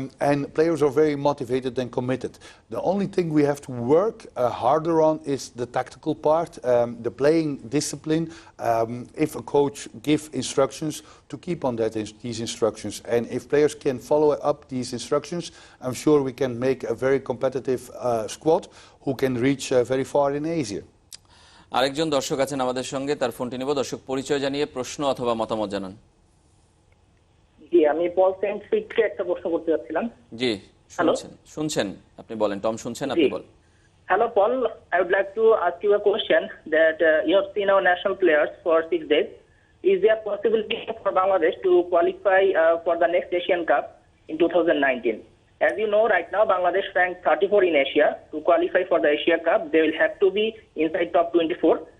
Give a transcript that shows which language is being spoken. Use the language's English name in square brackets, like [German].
[English] And players are very motivated and committed. The only thing we have to work harder on is the tactical part, the playing discipline. If a coach gives instructions, to keep on these instructions. And if players can follow up these instructions, I'm sure we can make a very competitive squad who can reach very far in Asia. [Bangla] আরেকজন দর্শক আছেন আমাদের সঙ্গে, তার ফোনটি নেব। দর্শক পরিচয় জানিয়ে প্রশ্ন অথবা মতামত জানান। জি, আমি পল সেন্ট ফিটকে একটা প্রশ্ন করতে যাচ্ছিলাম। জি, শুনছেন আপনি বলেন। টম শুনছেন, আপনি বলেন। [English] Hello, Paul. I would like to ask you a question that you have seen our national players for 6 days. Is there a possibility for Bangladesh to qualify for the next Asian Cup in 2019? As you know, right now, Bangladesh ranked 34 in Asia. To qualify for the Asia Cup, they will have to be inside top 24.